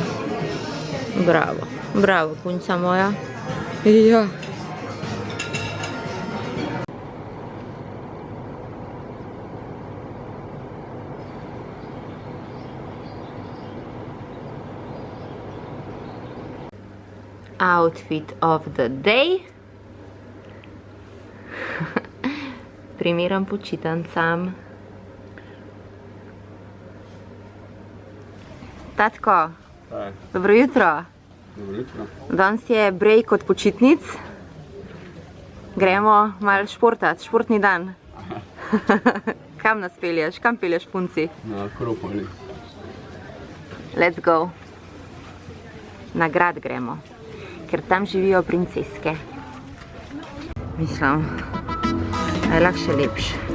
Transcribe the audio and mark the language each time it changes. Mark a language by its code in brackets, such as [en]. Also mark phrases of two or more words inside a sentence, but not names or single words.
[sl] Bravo, bravo, punca moja. Ja. [en] Outfit of the day. [sl] Primeram počitancam. Tatko, dobro jutro. Dobro jutro. Danes je break od počitnic. Gremo malo športat, športni dan. Kam nas pelješ? Kam pelješ punci? Na Akropolis. [en] Let's go. [sl] Na grad gremo, ker tam živijo princeske. Mislim, da je lahko še lepše.